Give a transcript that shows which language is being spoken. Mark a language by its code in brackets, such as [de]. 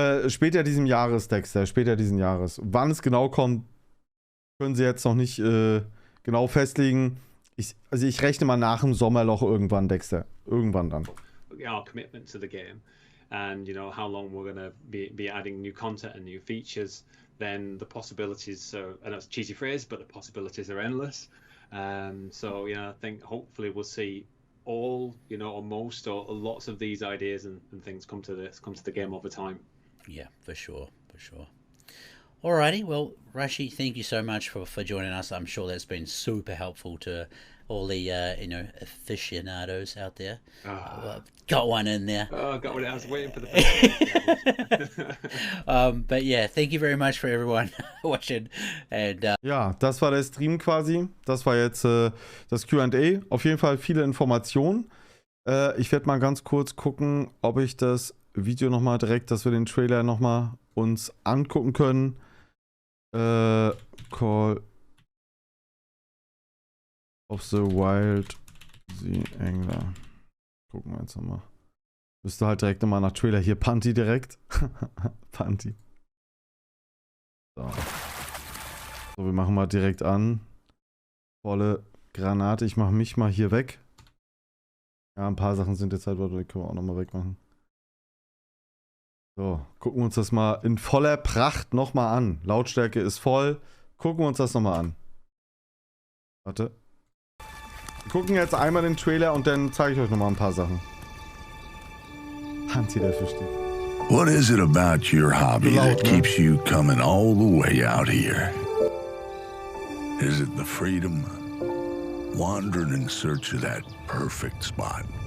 [de] Später diesen Jahres, Dexter, später diesen Jahres. Wann es genau kommt, können sie jetzt noch nicht genau festlegen. Ich rechne mal nach dem Sommerloch irgendwann, Dexter. Irgendwann dann. [en] Our commitment to the game and how long we're going to be adding new content and new features, then the possibilities are, I know it's a cheesy phrase, but the possibilities are endless. So I think hopefully we'll see all, or most or lots of these ideas and things come to the game over time. Yeah, for sure. Alrighty, well, Rashi, thank you so much for joining us. I'm sure that's been super helpful to all the aficionados out there. Got one in there. Oh, got one. I was waiting for the first. But yeah, thank you very much for everyone watching. And [de] ja, das war der Stream quasi. Das war jetzt das Q&A. Auf jeden Fall viele Informationen. Ich werde mal ganz kurz gucken, ob ich das Video nochmal direkt, dass wir den Trailer nochmal uns angucken können. Call of the Wild the Angler. Gucken wir jetzt nochmal. Müsste halt direkt nochmal nach Trailer. Hier Panty direkt. Panty. So. So, wir machen mal direkt an. Volle Granate. Ich mache mich mal hier weg. Ja, ein paar Sachen sind jetzt halt, die können wir auch nochmal wegmachen. So, gucken wir uns das mal in voller Pracht nochmal an. Lautstärke ist voll. Gucken wir uns das nochmal an. Warte. Wir gucken jetzt einmal den Trailer und dann zeige ich euch nochmal ein paar Sachen. Hansi, der versteht. [en] What is it about your hobby that keeps you coming all the way out here? Is it the freedom? Wandering in search of that perfect spot?